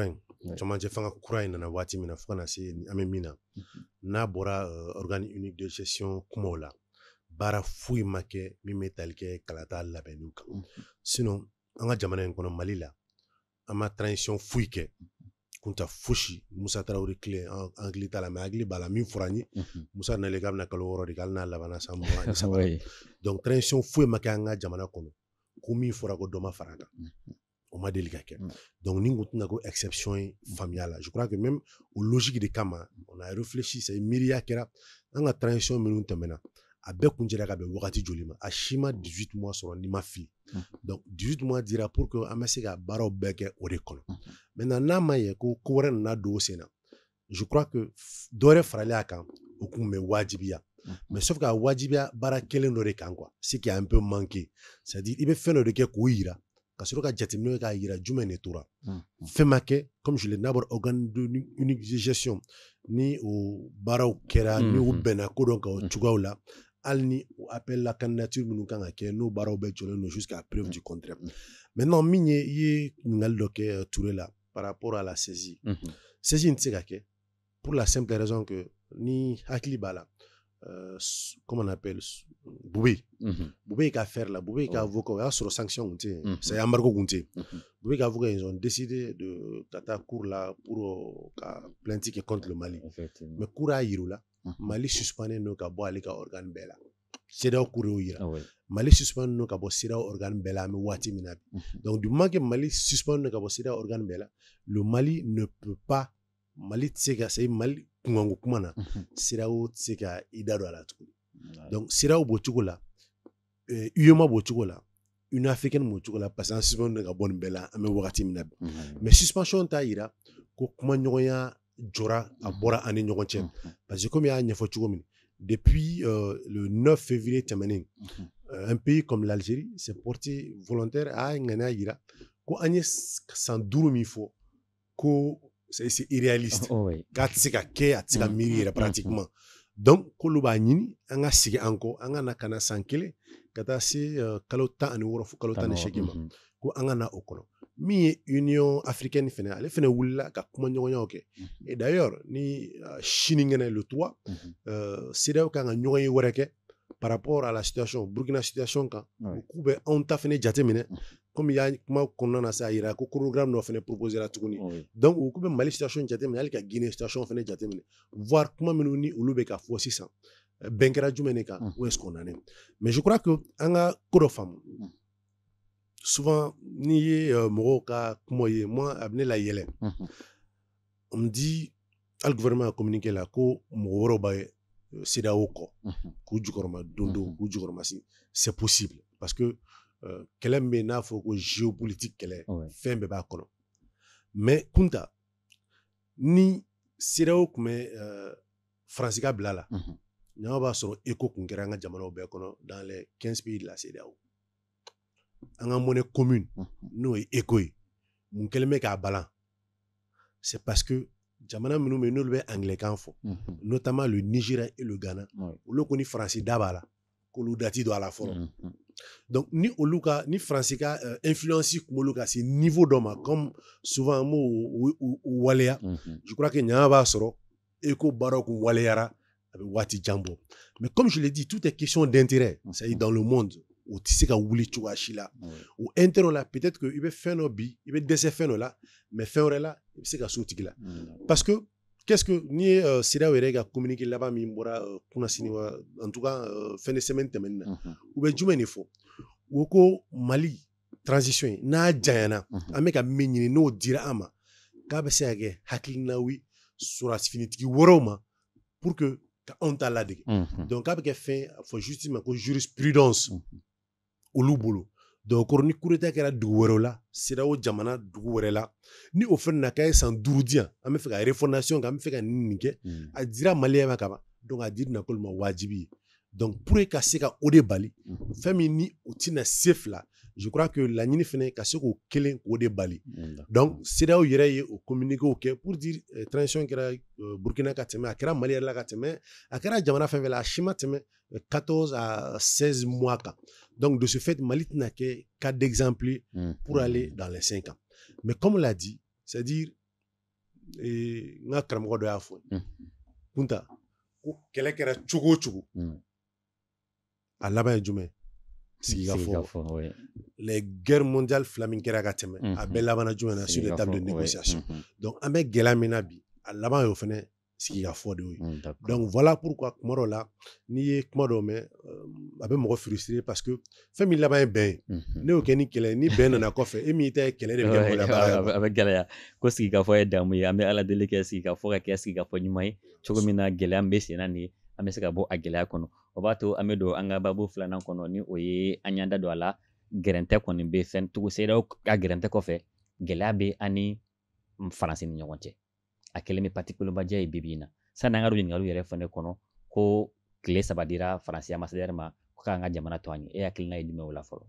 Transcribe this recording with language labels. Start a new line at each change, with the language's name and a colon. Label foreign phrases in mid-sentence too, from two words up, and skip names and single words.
Bambara: in camancɛ fanga kura in nana waati min na fo ka na se an bɛ min na n'a bɔra
French: organe unique de gestion
Bambara: kumaw la baara foyi ma kɛ min bɛ tali kɛ kalata labɛnniw kan sinon an ka jamana in kɔnɔ Mali la an ma transition foyi kɛ Kunta fosi Musa Tarawele tile an hakili t'a la mais hakili b'a la min fɔra n ye Musa nalen k'a bɛna kalo 6 de kɛ hali n'a labanna san 23 donc transition foyi ma kɛ an ka jamana kɔnɔ ko min fɔra ko dɔ ma fara kan o ma deli ka kɛ donc ni n ko tɛna ko exception ye faamuya la
French: je crois que même
Bambara: o logique de kama
French: on a réfléchi c'est
Bambara: miiriya kɛra an ka transition minnu tɛmɛna a bɛɛ kun cɛla ka bɛn wagati joli ma a si ma 18 mois sɔrɔ ni ma fili donc 18 mois dira
French: pour que
Bambara: an bɛ se ka baaraw bɛɛ kɛ o de kɔnɔ maintenant n'a ma ɲɛ ko ko wɛrɛ nana don o sen na
French: je crois que
Bambara: dɔ wɛrɛ faralen a kan o kun bɛ wajibiya
French: mais sauf
Bambara: ka wajibiya baara kelen dɔ de kan
French: quoi ce qui a un peu manqué c'est à dire
Bambara: i bɛ fɛn dɔ de kɛ k'o yira ka sɔrɔ ka jateminɛ k'a yira jumɛn de tora fɛn ma kɛ
French: comme je l'ai
Bambara: n'a bɔra
French: organe unique de gestion
Bambara: ni o baaraw kɛra ni o bɛnna ko dɔn kan o cogoyaw la hali ni o
French: appel la candidature
Bambara: minnu kan ka kɛ n'o baaraw bɛɛ jɔlen don
French: jusqu'à preuve du contraire
Bambara: maintenant min ye i ye ɲininkali dɔ kɛ Touré la
French: par rapport à la saisie saisie
Bambara: in tɛ se ka kɛ
French: pour la simple raison que
Bambara: ni hakili b'a la
French: comment on appelle
Bambara: Boubé Boubé ka affaire là Boubé ka avocat o y'a sɔrɔ sanction kun tɛ yen
French: c'est embargo
Bambara: kun tɛ yen Boubé ka avocat
French: ils ont décidé de
Bambara: ka taa cour là pour ka plainte kɛ
French: contre le Mali mais
Bambara: cour a yir'u la Mali suspendé n'o ka bɔ ale ka organe bɛɛ la CEDEAO cour y'o yira Mali suspendé n'o ka bɔ CEDEAO organe bɛɛ la an bɛ waati min na
French: donc du moment que Mali suspendé
Bambara: n'o ka bɔ CEDEAO organe bɛɛ la
French: le Mali ne peut pas
Bambara: Mali tɛ se ka c'est Mali kunkanko kuma na CEDEAO tɛ se ka i da don a la tuguni donc CEDEAO b'o cogo la UEMOA b'o cogo la Union africaine mo cogo la
French: parce que suspension de
Bambara: ka bɔ nin bɛɛ la an bɛ wagati min na bi
French: mais suspension
Bambara: t'a yira ko kuma ɲɔgɔnya jɔra a bɔra ani ɲɔgɔn cɛ
French: parce que comme
Bambara: y'a ɲɛfɔ cogo min
French: depuis le 9 février
Bambara: tɛmɛnen
French: un pays comme l'Algérie s'est porté volontaire
Bambara: a ŋaniya yira ko an ye san 5 min fɔ ko
French: c'est irréaliste
Bambara: k'a tɛ se ka kɛ a tɛ se ka miiri yɛrɛ
French: pratiquement donc
Bambara: k'olu b'a ɲini an ka sigi an kɔ an ka na ka na san 1 ka taa se kalo 16 fo kalo 18 ma ko an ka na o kɔnɔ min ye Union africaine fɛnɛ ale fɛnɛ wulila ka kuma ɲɔgɔnyaw kɛ
French: et d'ailleurs
Bambara: ni sinikɛnɛ le 3 CEDEAO kan ka ɲɔgɔn ye wɛrɛ kɛ
French: par rapport à la situation
Bambara: Burkina situation kan k'u bɛ anw ta fɛnɛ jateminɛ comme y'a kuma kɔnɔna na sa yira ko programme dɔ fɛnɛ proposé la tuguni donc u k'u bɛ Mali situation jateminɛ hali ka Guinée situation fɛnɛ jateminɛ voir kuma minnu ni olu bɛ ka fɔ sisan bɛn kɛra jumɛn de kan
French: où est-ce qu'on en est mais je crois que
Bambara: an ka ko dɔ faamu souvent n'i ye mɔgɔw ka kuma ye moi a bɛ ne la yɛlɛ
French: on me dit
Bambara: hali gouvernement a communiqué la ko mɔgɔ wɛrɛw bɛ CEDEAO kɔ k'u jukɔrɔma don dɔ k'u jukɔrɔma
French: si c'est possible parce que
Bambara: kɛlɛ min bɛ n'a fɔ ko géopolitique kɛlɛ fɛn bɛɛ b'a kɔnɔ mais Kunta ni CEDEAO tun bɛ Faransi ka bila la ɲama b'a sɔrɔ ECO kun kɛra an ka jamanaw bɛɛ kɔnɔ
French: dans les 15 pays de la CEDEAO
Bambara: an ka
French: monnaie commune
Bambara: n'o ye ECO ye mun kɛlen bɛ k'a balan
French: c'est parce que
Bambara: jamana minnu bɛ n'olu bɛ anglais kan fɔ
French: notamment le Nigeria et le Ghana
Bambara: olu ko ni Faransi da b'a la k'olu dati don a la fɔlɔ donc ni olu ka ni Faransi ka influence kun b'olu ka se niveau dɔ ma
French: comme souvent
Bambara: an b'o waleya
French: je crois que
Bambara: ɲama b'a sɔrɔ ECO baaraw kun waleyara a bɛ waati jan bɔ
French: mais comme je l'ai dit tout est question d'intérêt c'est-à-dire dans le monde
Bambara: o tɛ se ka wuli cogoya si la o intérêt la
French: peut-être que
Bambara: i bɛ fɛn dɔ bi i bɛ dɛsɛ fɛn dɔ la mais fɛn wɛrɛ la i bɛ se ka s'o tigi la
French: parce que qu'est-ce que
Bambara: n'i ye CEDEAO yɛrɛ ka communiqué laban min bɔra kunnasini wa
French: en tout cas fin de semaine
Bambara: tɛmɛnen na u bɛ jumɛn de fɔ u ko Mali transition ye n'a janyana an bɛ ka min ɲini n'o dira an ma k'a bɛ se ka kɛ hakilinaw ye sɔrɔfinitigi wɛrɛw ma
French: pour que
Bambara: ka anw ta ladege donc k'a bɛ kɛ fɛn fɔ justice ma ko jurisprudence olu bolo donc ni
French: coup d'état
Bambara: kɛra dugu wɛrɛw la CEDEAO jamana dugu wɛrɛ la ni o fɛn na k'a ye san 5 di yan an bɛ fɛ ka refondation kɛ an bɛ fɛ ka nin kɛ a dira maliyɛn ma kaban donc a dira k'olu ma wajibi ye donc pour ka se ka o de bali fɛn min ni o tɛna se fila je crois que laɲini fɛnɛ ka se k'o kelen k'o de bali donc CEDEAO yɛrɛ ye o communiqué kɛ
French: pour dire transition
Bambara: kɛra Burkina ka tɛmɛ a kɛra Mali yɛrɛ la ka tɛmɛ a kɛra jamana fɛn fɛn la a si ma tɛmɛ 14 à 16 mois kan
French: donc de ce fait
Bambara: Mali tɛna kɛ
French: cas d'exemple pour aller dans les 5 ans mais comme on l'a dit c'est-à-dire
Bambara: n ka karamɔgɔ dɔ y'a fɔ Kunta ko kɛlɛ kɛra cogo o cogo a laban ye jumɛn sigi ka fɔ
French: les guerres mondiales
Bambara: fila min kɛra ka tɛmɛ a bɛɛ labana jumɛn na
French: sur les tables de négociation
Bambara: donc an bɛ gɛlɛya min na bi a laban y'o fɛnɛ sigi ka fɔ de ye
French: donc voilà pourquoi
Bambara: kuma dɔ la n'i ye kuma dɔ mɛn a bɛ mɔgɔ frustrer
French: parce que
Bambara: fɛn min laban ye bɛn ye ne y'o kɛ ni kɛlɛ ni bɛn nana kɔfɛ e min ta ye kɛlɛ de bɛ kɛ mɔgɔ la baara a bɛ gɛlɛya ko sigi ka fɔ ye damu ye an bɛ ala deli kɛ sigi ka fɔ ka kɛ sigi ka fɔ ɲuman ye cogo min na gɛlɛya min bɛ sen na nin ye an bɛ se ka bɔ a gɛlɛya kɔnɔ o b'a to an bɛ don an ka babu filanan kɔnɔ ni o ye an y'an da don a la gɛrɛntɛ kɔni bɛ fɛn tugu CEDEAO ka gɛrɛntɛ kɔfɛ gɛlɛya bɛ an ni Faransi ni ɲɔgɔn cɛ a kɛlen bɛ parti kolonbaja ye bibi in na sanni an ka don ɲininkaliw yɛrɛ fɛnɛ kɔnɔ ko tile 3 dira Faransi ambassadeur ma ko k'an ka jamana to an ye e hakilina ye jumɛn o la fɔlɔ